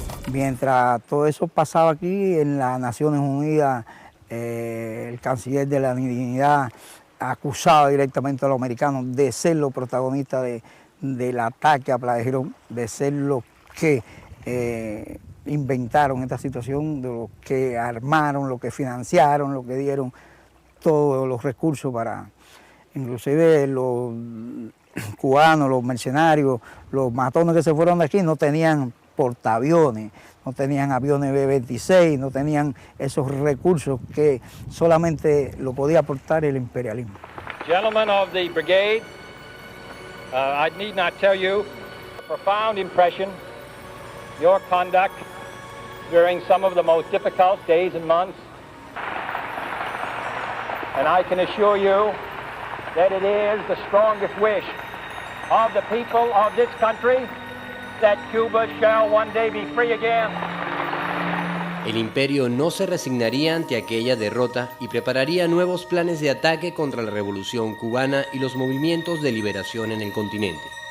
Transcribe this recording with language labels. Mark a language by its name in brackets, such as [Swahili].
[Spanish] Mientras todo eso pasaba aquí en las Naciones Unidas, el canciller de la dignidad acusaba directamente a los americanos de ser los protagonistas del ataque a Playa Girón, de ser los que inventaron esta situación, de los que armaron, los que financiaron, los que dieron todos los recursos para, inclusive los cubanos, los mercenarios, los matones que se fueron de aquí no tenían portaaviones, no tenían aviones B-26, no tenían esos recursos que solamente lo podía aportar el imperialismo. [English] Gentlemen of the brigade, I need not tell you a profound impression your conduct during some of the most difficult days and months. And I can assure you that it is the strongest wish of the people of this country that Cuba shall one day be free again. [Spanish] El imperio no se resignaría ante aquella derrota y prepararía nuevos planes de ataque contra la revolución cubana y los movimientos de liberación en el continente.